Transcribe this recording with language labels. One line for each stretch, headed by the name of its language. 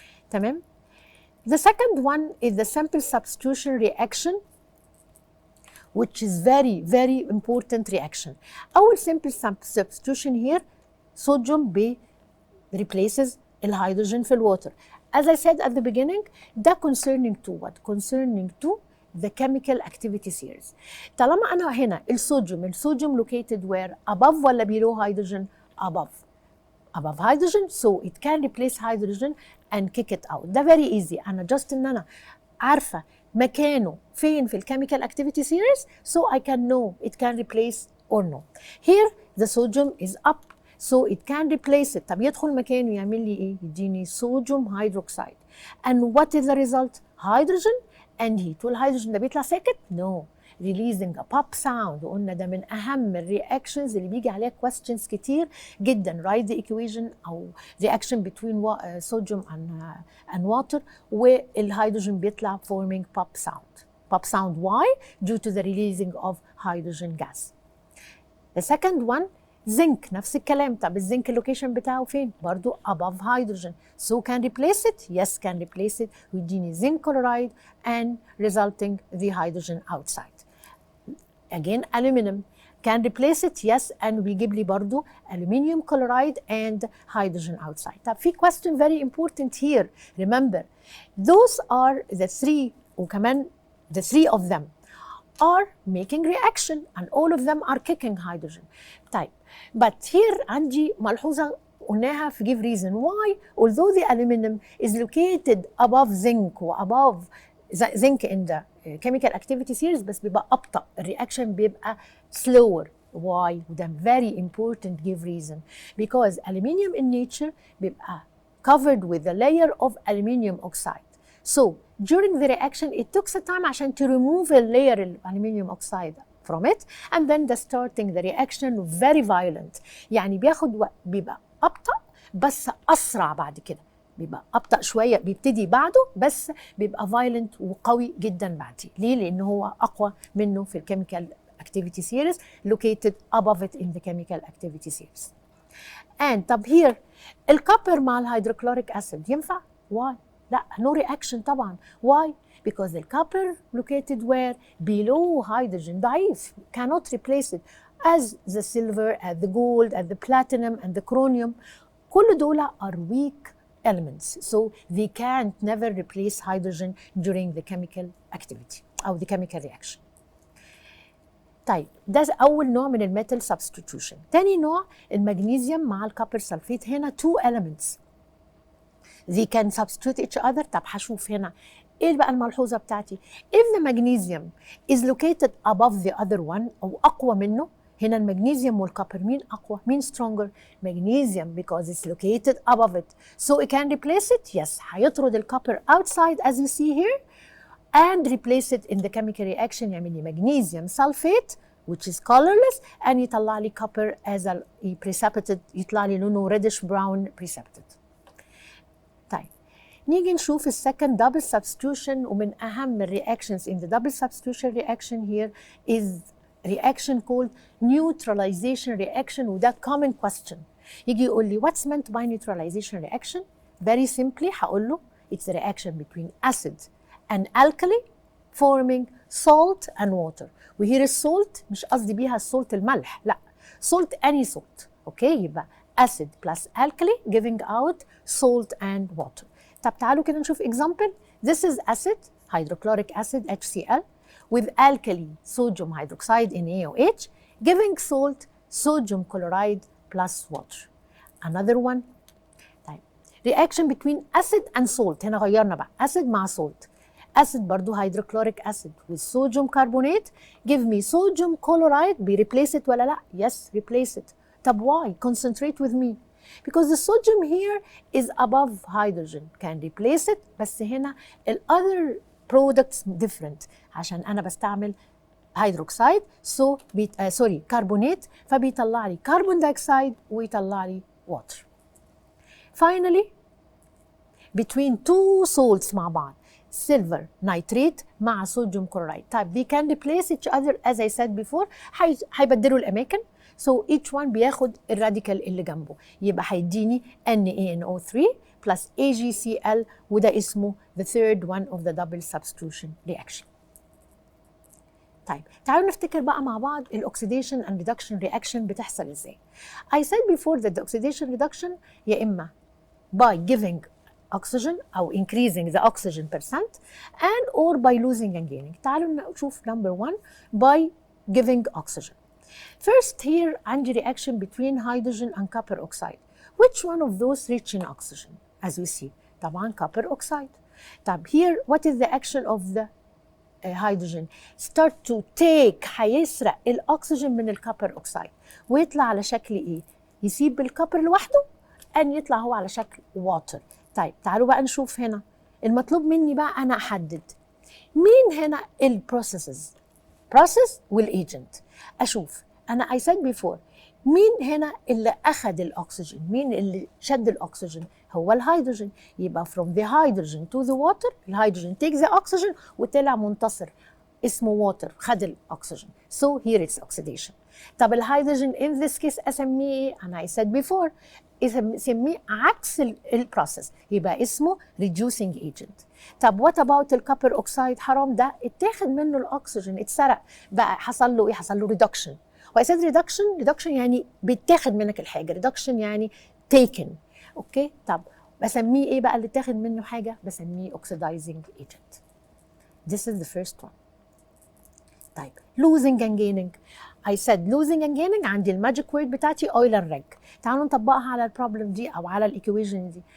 English: تمام؟ The second one is the sample substitution reaction, which is very, very important reaction. Our simple substitution here, sodium replaces
Arabic: الهيدروجين في
English: الwater. As I said at the beginning, ده concerning to what? Concerning to the chemical activity series.
Arabic: طالما أنا هنا الصوديوم
English: located where? Above
Arabic: ولا
English: below hydrogen? Above hydrogen, so it can replace hydrogen and kick it out. ده very easy.
Arabic: أنا just إن أنا عارفة مكانه فين في
English: الchemical activity series, so I can know it can replace or no. Here the sodium is up, so it can replace it.
Arabic: طب يدخل مكانه يعمل لي إيه؟ يديني
English: sodium hydroxide. And what is the result? Hydrogen and heat.
Arabic: والهيدروجين ده بيطلع ساكت؟
English: No. releasing a pop sound.
Arabic: وقلنا ده من أهم الرياكشنز اللي بيجي عليها
English: questions
Arabic: كتير جدا.
English: write the equation أو reaction between sodium and water
Arabic: والهيدروجين بيطلع
English: forming pop sound. Pop sound why? Due to the releasing of hydrogen gas. The second one zinc
Arabic: نفس الكلام. طب الزنك اللوكيشن بتاعه فين؟ برضو
English: above hydrogen. So can replace it? Yes, can replace it.
Arabic: ويديني
English: zinc chloride and resulting the hydrogen outside. Again, aluminum can replace it? Yes, and بيجيب لي برضو aluminium chloride and hydrogen outside.
Arabic: طب في
English: question very important here. Remember, those are the three وكمان the three of them are making reaction and all of them are kicking hydrogen. طيب but here عندي ملحوظة قلناها في give reason why although the aluminum is located above zinc و above zinc in the chemical activity series
Arabic: بس بيبقى أبطأ الرياكشن بيبقى
English: slower. Why? وده very important give reason because aluminium in nature
Arabic: بيبقى
English: covered with a layer of aluminium oxide. So during the reaction it took some time
Arabic: عشان
English: to remove a layer of aluminium oxide from it and then the starting the reaction very violent.
Arabic: يعني بياخد وقت بيبقى أبطأ بس أسرع بعد كده. بيبقى أبطأ شوية بيبتدي بعده بس بيبقى
English: violent
Arabic: وقوي جدا بعديه. ليه؟ لأنه هو أقوى منه في الكيميكال
English: activity series located above it in the chemical activity series.
Arabic: And طب here الكوبر مع الهيدروكلوريك أسيد ينفع؟ Why؟ لا
English: no reaction
Arabic: طبعا.
English: Why? Because the copper located where? Below hydrogen
Arabic: ضعيف
English: cannot replace it as the silver, as the gold, as the platinum and the chromium.
Arabic: كل دول
English: are weak elements so they can't never replace hydrogen during the chemical activity أو the chemical reaction.
Arabic: طيب ده أول نوع من الميتال substitution. تاني نوع المغنيسيوم مع الكوبر سلفيت. هنا
English: two elements they can substitute each other.
Arabic: طب هشوف هنا ايه بقى الملحوظه بتاعتي.
English: if the magnesium is located above the other one
Arabic: او اقوى منه. هنا المغنيسيوم والكوبر مين اقوى؟ مين
English: stronger؟ magnesium because it's located above it so it can replace it. yes
Arabic: هيطرد الكوبر
English: outside as you see here and replace it in the chemical reaction.
Arabic: يعمل لي
English: magnesium sulfate which is colorless and يطلع لي copper as a precipitate
Arabic: يطلع لي لونه
English: reddish brown precipitate.
Arabic: طيب نيجي نشوف السكند double substitution ومن أهم الرياكشنز
English: in the double substitution reaction here is reaction called neutralization reaction
Arabic: وده
English: common question.
Arabic: يجي يقول لي
English: what's meant by neutralization reaction? Very simply
Arabic: هقول له
English: it's a reaction between acid and alkali forming salt and water.
Arabic: وهير السولت مش قصدي بيها السولت الملح لا
English: salt any salt.
Arabic: اوكي يبقى
English: acid plus alkali giving out salt and water.
Arabic: طب تعالوا كده نشوف example.
English: This is acid hydrochloric acid HCl with alkali sodium hydroxide NaOH giving salt sodium chloride plus water. Another one.
Arabic: طيب
English: reaction between acid and salt.
Arabic: هنا غيرنا بقى
English: acid مع salt. acid برضو hydrochloric acid with sodium carbonate give me sodium chloride replace it
Arabic: ولا لا؟
English: Yes, replace it. طب why? Concentrate with me. Because the sodium here is above hydrogen, can replace it,
Arabic: بس هنا ال
English: other products different
Arabic: عشان أنا بستعمل
English: hydroxide so carbonate
Arabic: فبيطلع لي
English: carbon dioxide
Arabic: ويطلع لي
English: water. Finally between two salts
Arabic: مع بعض
English: silver nitrate مع sodium chloride.
Arabic: طيب
English: they can replace each other as I said before.
Arabic: هيبدلوا الأماكن.
English: So each one
Arabic: بياخد الراديكال اللي جنبه. يبقى هيديني
English: NaNO3 plus AgCl
Arabic: وده اسمه
English: the third one of the double substitution reaction.
Arabic: طيب تعالوا نفتكر بقى مع بعض الأوكسيديشن and reduction reaction بتحصل ازاي.
English: I said before that the oxidation reduction
Arabic: يا إما
English: by giving oxygen أو increasing the oxygen percent and or by losing and gaining.
Arabic: تعالوا نشوف
English: number one by giving oxygen. First here
Arabic: عندي
English: reaction between hydrogen and copper oxide. Which one of those rich in oxygen? As we see
Arabic: طبعا
English: copper oxide. طب here what is the action of the hydrogen? Start to take
Arabic: هيسرق الأكسجين من الكوبر oxide ويطلع على شكل إيه؟ يسيب الكوبر لوحده أن يطلع هو على شكل water. طيب تعالوا بقى نشوف هنا المطلوب مني بقى أنا أحدد مين هنا البروسيسز process والagent. أشوف أنا
English: I said before
Arabic: مين هنا اللي أخذ الأكسجين؟ مين اللي شد الأكسجين؟ هو الهيدروجين.
English: يبقى from the hydrogen to the water الهيدروجين take the oxygen
Arabic: وطلع منتصر اسمه
English: water
Arabic: خد الأكسجين.
English: So here it's oxidation.
Arabic: طب الهيدروجين
English: in this case
Arabic: أسميه إيه؟ أنا
English: I said before
Arabic: اسميه عكس البروسيس يبقى اسمه
English: reducing agent.
Arabic: طب
English: what about
Arabic: الكوبر اوكسايد؟ حرام ده اتاخد منه الاكسجين اتسرق بقى حصل له ايه؟ حصل له reduction.
English: و I said reduction
Arabic: يعني بيتاخد منك الحاجه
English: reduction يعني taken.
Arabic: اوكي طب بسميه ايه بقى اللي اتاخد منه حاجه؟ بسميه oxidizing agent.
English: This is the first one. طيب losing and gaining. I said losing and gaining
Arabic: عندي الماجيك وورد بتاعتي
English: oil and reg.
Arabic: تعالوا نطبقها على البروبلم دي او على الايكويشن دي.